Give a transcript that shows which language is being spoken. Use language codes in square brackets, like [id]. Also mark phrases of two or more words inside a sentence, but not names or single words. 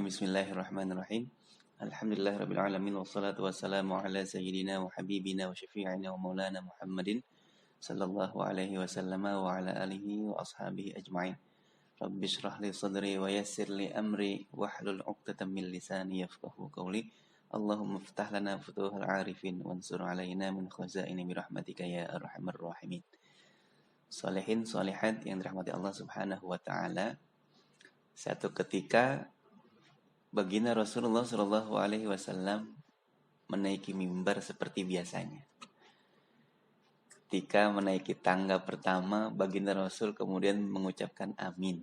[ar] بسم الله الرحمن الرحيم. الحمد لله رب العالمين والصلاة والسلام على سيدنا وحبيبنا وشفيعنا ومولانا محمد صلى الله عليه وسلم وعلى آله وأصحابه أجمعين. رب اشرح لي صدري ويسر لي أمري واحلل عقدة من لساني يفقهوا قولي. اللهم افتح لنا فتوح العارفين وانشر علينا من خزائن رحمتك يا أرحم الراحمين. [ms] Solehin solehat yang dirahmati Allah [ar] سبحانه وتعالى. [ms] Satu ketika baginda Rasulullah [ar] صلى الله عليه وسلم [ms] menaiki mimbar seperti biasanya. Ketika menaiki tangga pertama, baginda Rasul kemudian mengucapkan amin.